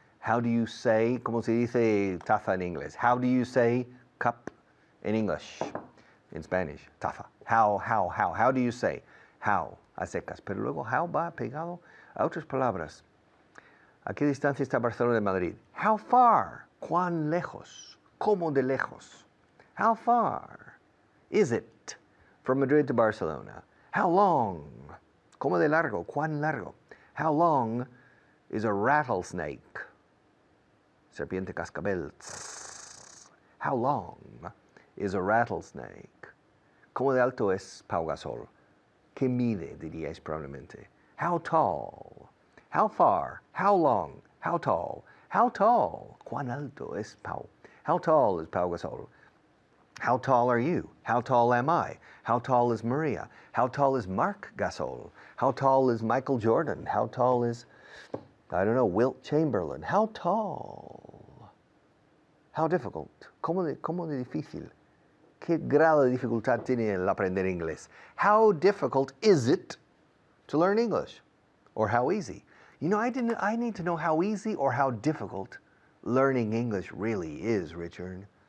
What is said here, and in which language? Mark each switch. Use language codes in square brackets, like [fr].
[en] How do you say, [es] como se dice taza en inglés? [en] How do you say cup in English? In Spanish, taza. How do you say? How, [es] a secas. Pero luego how va pegado a otras palabras. ¿A qué distancia está Barcelona de Madrid? [en] How far? [es] ¿Cuán lejos? ¿Cómo de lejos? [en] How far is it from Madrid to Barcelona? How long? [es] ¿Cómo de largo? ¿Cuán largo? [en] How long is a rattlesnake? [es] Serpiente cascabel. [en] How long is a rattlesnake? [es] ¿Cómo de alto es Pau Gasol? ¿Qué mide, diríais probablemente? [en] How tall? How far? How long? How tall? How tall? [es] ¿Cuán alto es Pau? [en] How tall is Pau Gasol? How tall are you? How tall am I? How tall is Maria? How tall is Mark Gasol? How tall is Michael Jordan? How tall is, I don't know, Wilt Chamberlain? How tall? How difficult? [es] ¿Cómo de difícil? ¿Qué grado de dificultad tiene el aprender inglés? [en] How difficult is it to learn English? Or how easy? You know, I need to know how easy or how difficult learning English really is, Richard.